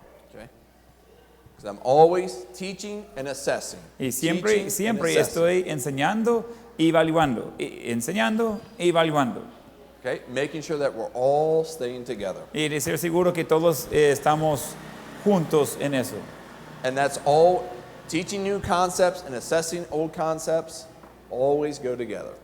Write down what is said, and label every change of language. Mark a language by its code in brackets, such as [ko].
[en] Okay? Because I'm always teaching and assessing. [es] Y [en] Teaching [es] siempre [en] and assessing. [es] estoy enseñando y evaluando, enseñando y evaluando. [en] Okay? Making sure that we're all staying together. [es] Y de ser seguro que todos estamos juntos en eso. [en] And that's all, teaching new concepts and assessing old concepts always go together.